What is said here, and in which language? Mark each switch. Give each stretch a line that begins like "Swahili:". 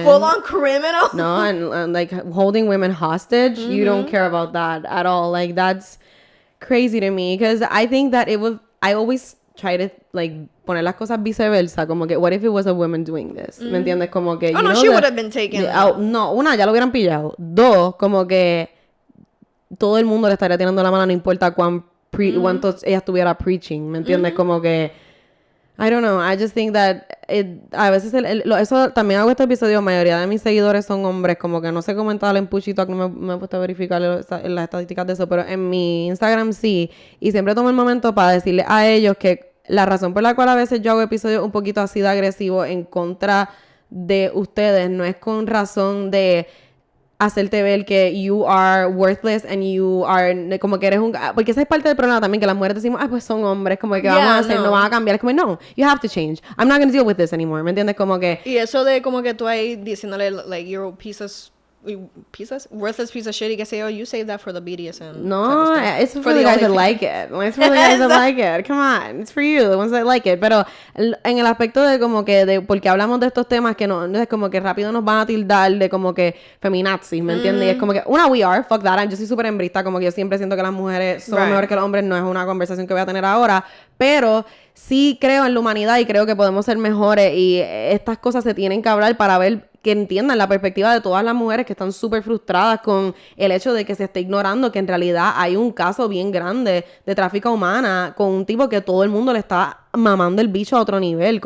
English: a full-on criminal. No, and like holding women hostage. You Mm-hmm. don't care about that at all. Like, that's crazy to me because I think that I always try to, like,
Spanish: poner las cosas viceversa, como que
English: what if it was a woman doing this?
Spanish: ¿Me entiendes? Como que
English: Oh, no, she would have been taken.
Spanish: No, una, ya lo hubieran pillado. Dos, como que todo el mundo le estaría tirando la mano, no importa cuánto ella estuviera preaching, ¿me entiendes? Como que
English: I don't know, I just think that
Spanish: a veces eso también hago este episodio, la mayoría de mis seguidores son hombres, como que no sé cómo en tal en Push Talk, no me he puesto a verificar las estadísticas de eso, pero en mi Instagram sí, y siempre tomo el momento para decirle a ellos que la razón por la cual a veces yo hago episodios un poquito así de agresivo en contra de ustedes no es con razón de hacerte ver que
English: you are worthless and you are
Spanish: como que eres un... Porque esa es parte del problema también, que las mujeres decimos, pues son hombres, como que vamos a hacer, no van a cambiar. Es como, no,
English: you have to change. I'm not going to deal with this anymore,
Spanish: ¿me entiendes? Como que... Y eso de como que tú ahí diciéndole,
English: like, you're a piece of worthless piece of shit
Spanish: y que sé yo,
English: you save that for the BDSM. No, it's for the guys that like it. It's for the guys that like it. Come on, it's for you, the ones that like it.
Spanish: Pero en el aspecto de como que, porque hablamos de estos temas que no es como que rápido nos van a tildar de como que feminazis, ¿me entiendes? Y es como que,
English: we are, fuck that.
Spanish: Yo soy súper hembrista, como que yo siempre siento que las mujeres son mejores que los hombres. No es una conversación que voy a tener ahora, pero sí creo en la humanidad y creo que podemos ser mejores y estas cosas se tienen que hablar para ver que entiendan la perspectiva de todas las mujeres que están súper frustradas con el hecho de que se esté ignorando que en realidad hay un caso bien grande de tráfico humana con un tipo que todo el mundo le está mamando el bicho a otro nivel.